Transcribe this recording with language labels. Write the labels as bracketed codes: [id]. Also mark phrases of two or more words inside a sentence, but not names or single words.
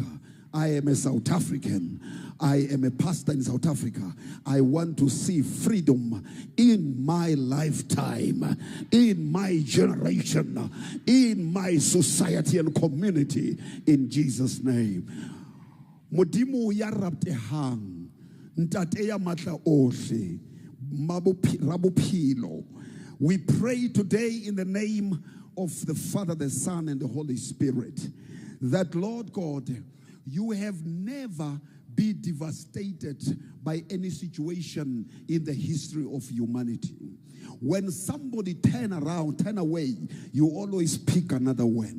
[en] I am a South African. I am a pastor in South Africa. I want to see freedom in my lifetime, in my generation, in my society and community, in Jesus' name. [st] Modimo ya raptehang. Ntate ya matla ohle Rabuphilo. [en] We pray today in the name of the Father, the Son, and the Holy Spirit, that Lord God, you have never been devastated by any situation in the history of humanity. When somebody turn away, you always pick another one.